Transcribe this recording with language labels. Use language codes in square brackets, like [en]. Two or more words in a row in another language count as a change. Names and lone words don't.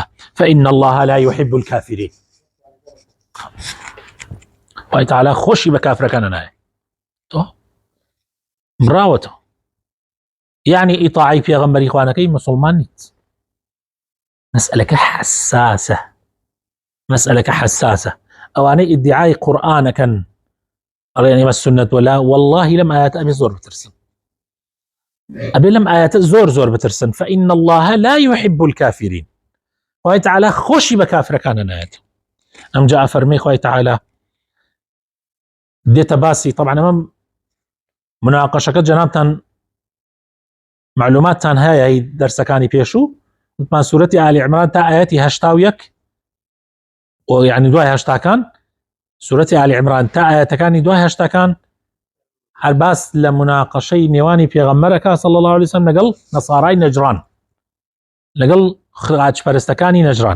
[ar] فإن الله لا يحب الكافرين. [ckb] خوای تعالی خۆشی بە کافرەکانە نایە. تۆ مراوەتەوە یعنی ئیطاعی پێغەمبەری خوانەکەی مسلمان نیت. مسئلەکە حساسە، مسئلەکە حساسە. ئەوانەی ئیدعای قورئانەکەن ئەڵێن ئێمە سنەت وەلا، والله لەم ئايات ئەبێ زۆر بترسن، ئەبێ لەم ئاياتە زۆر بترسن. [ar] فإن الله لا يحب الكافرين. [ckb] خوای تعالی خۆشی بە کافرەکانە نایەت. ئەمجا ئەفەرمێ خوای تعالی دێتە باسی، طبعا ئەمە مناقەشەکە جەنابتان معلوماتتان هەیە دەرسەکانی پێشوو، وتمان سوورەتی ئالی عیمران تا ئاەتی 81 و یعنی دوای 80کان، سوورەتی ئالی عیمران تا ئاەتەکانی دوای 80کان هەر باس لە مناقەشەی نێوانی پێغەمبەرەکە [ar] صلی الله عليه وسلم [ckb] لەگەڵ نەسارای نەجران، لەگەڵ خراجپەرستەکانی نەجران.